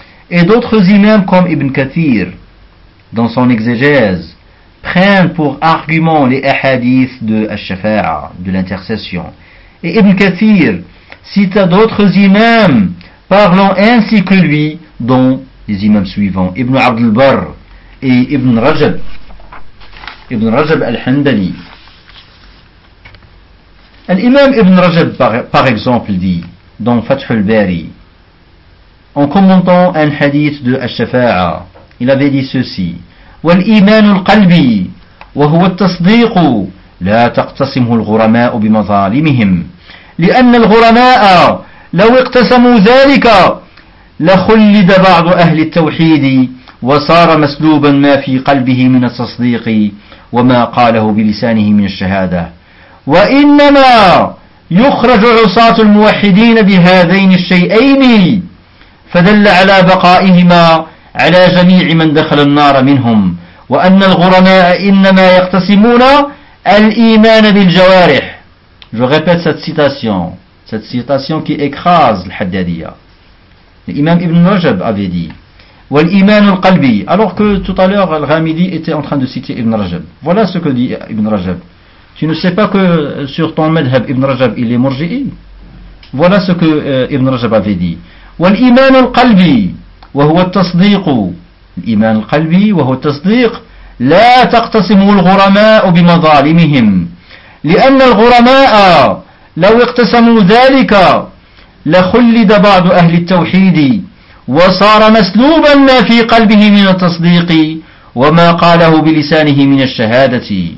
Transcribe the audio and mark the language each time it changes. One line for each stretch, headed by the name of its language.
French: Et d'autres imams comme Ibn Kathir, dans son exégèse, prennent pour argument les hadiths de Al-Shafa'a, de l'intercession. Et Ibn Kathir cite d'autres imams parlant ainsi que lui, dont les imams suivants, Ibn Abdul-Barr et Ibn Rajab al-Handali. L'imam Ibn Rajab, par exemple, dit dans Fath al-Bari, en commentant un hadith de Al-Shafa'a, il avait dit ceci:
Arabic: والإيمان القلبي وهو التصديق لا تقتسمه الغرماء بمظالمهم لأن الغرماء لو اقتسموا ذلك لخلد بعض أهل التوحيد وصار مسلوبا ما في قلبه من التصديق وما قاله بلسانه من الشهادة وإنما يخرج عصاة الموحدين بهذين الشيئين فدل على بقائهما على جميع من دخل النار منهم وأن الغرماء إنما يقتسمون الإيمان بالجوارح.
French: Je répète cette citation qui écrase l'Haddadiya. L'imam Ibn Rajab avait dit
Arabic: والإيمان القلبي,
French: alors que tout à l'heure Al-Ghamidi était en train de citer Ibn Rajab. Voilà ce que dit Ibn Rajab. Tu ne sais pas que sur ton madhhab Ibn Rajab il est murji'i? Voilà ce que Ibn Rajab avait dit.
Arabic: والإيمان القلبي وهو التصديق, الإيمان القلبي وهو التصديق, لا تقتسم الغرماء بمظالمهم لأن الغرماء لو اقتسموا ذلك لخلد بعض أهل التوحيد وصار مسلوبا ما في قلبه من التصديق وما قاله بلسانه من الشهادة.